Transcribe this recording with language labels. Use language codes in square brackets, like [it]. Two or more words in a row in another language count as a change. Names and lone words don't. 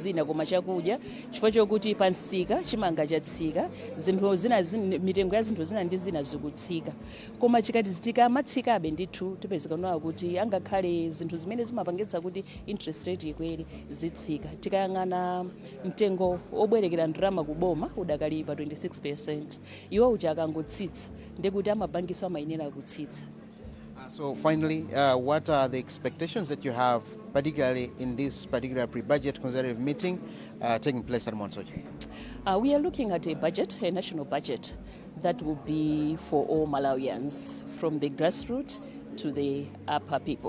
[ny] zina koma chakudya chifukwa chokuti pa msika chimanga chatsika zinthu zina mitengo ya zinthu zina ndi zina zikutsika koma tikamatsikabe ndithu tipezeka nawo kuti angakhale zinthu zimene zimapangitsa kuti [en] interest rate [ny] ikwere zitsika tikayang'ana mtengo obwerekera ndalama kuboma udakali pa 26% iwo uja akangotsitsa ndekuti amabankiso amayenera kutsitsa. [en] So finally, what are the expectations that you have, particularly in this particular pre-budget conservative meeting taking place at Monsoji? We are looking at a national budget that will be for all Malawians, from the grassroots to the upper people.